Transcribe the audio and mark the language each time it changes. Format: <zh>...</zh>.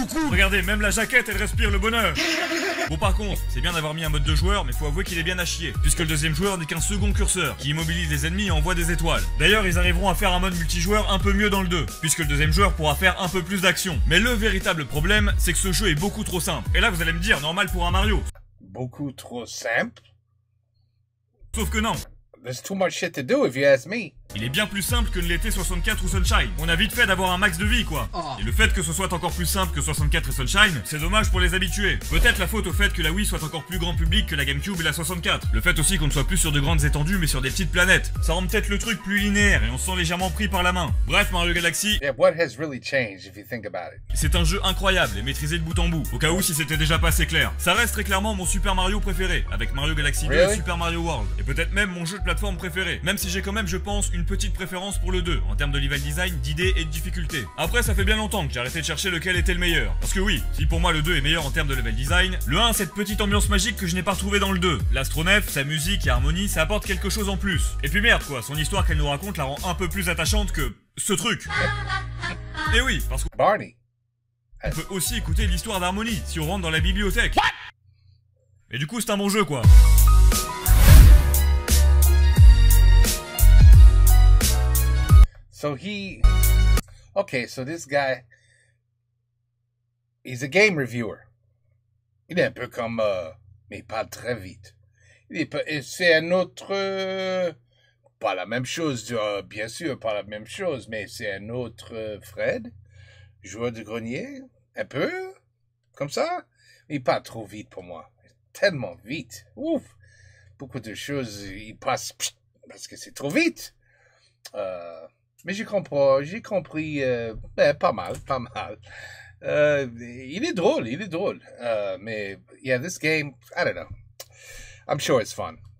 <fr>Regardez, même la jaquette, elle respire le bonheur. Bon par contre, c'est bien d'avoir mis un mode de joueur, mais faut avouer qu'il est bien à chier, puisque le deuxième joueur n'est qu'un second curseur, qui immobilise les ennemis et envoie des étoiles. D'ailleurs, ils arriveront à faire un mode multijoueur un peu mieux dans le 2, puisque le deuxième joueur pourra faire un peu plus d'action. Mais le véritable problème, c'est que ce jeu est beaucoup trop simple. Et là, vous allez me dire, normal pour un Mario. Beaucoup trop simple. Sauf que non.</fr> <en>There's too much shit to do if you ask me.</en> <fr>Il est bien plus simple que ne l'était 64 ou Sunshine. On a vite fait d'avoir un max de vie, quoi. Et le fait que ce soit encore plus simple que 64 et Sunshine, c'est dommage pour les habitués. Peut-être la faute au fait que la Wii soit encore plus grand public que la GameCube et la 64. Le fait aussi qu'on ne soit plus sur de grandes étendues mais sur des petites planètes. Ça rend peut-être le truc plus linéaire et on se sent légèrement pris par la main. Bref, Mario Galaxy,</fr> <en>Yeah, what has really changed if you think about it?</en> <fr>c'est un jeu incroyable et maîtrisé de bout en bout. Au cas où si c'était déjà pas assez clair. Ça reste très clairement mon Super Mario préféré, avec Mario Galaxy 2 et</fr> <en>Really?</en> <fr>Super Mario World. Et peut-être même mon jeu de plateforme préféré. Même si j'ai quand même, je pense, une petite préférence pour le 2, en termes de level design, d'idées et de difficulté. Après, ça fait bien longtemps que j'ai arrêté de chercher lequel était le meilleur. Parce que oui, si pour moi le 2 est meilleur en termes de level design, le 1 a cette petite ambiance magique que je n'ai pas retrouvée dans le 2. L'astronef, sa musique et harmonie, ça apporte quelque chose en plus. Et puis merde quoi, son histoire qu'elle nous raconte la rend un peu plus attachante que ce truc. Et oui, parce qu'on Barney. peut aussi écouter l'histoire d'harmonie si on rentre dans la bibliothèque. Et du coup, c'est un bon jeu quoi.</fr> <en>So okay, so this guy, he's a game reviewer.</en> <fr>Il est un peu comme, mais il parle très vite. C'est un autre, pas la même chose, bien sûr, pas la même chose, mais c'est un autre Fred, joueur de grenier, un peu, comme ça. Il parle trop vite pour moi, tellement vite, ouf. Beaucoup de choses, il passe, parce que c'est trop vite. Mais j'ai compris, pas mal. Il est drôle.</fr> <en>Mais, yeah, this game, I don't know. I'm sure it's fun.</en>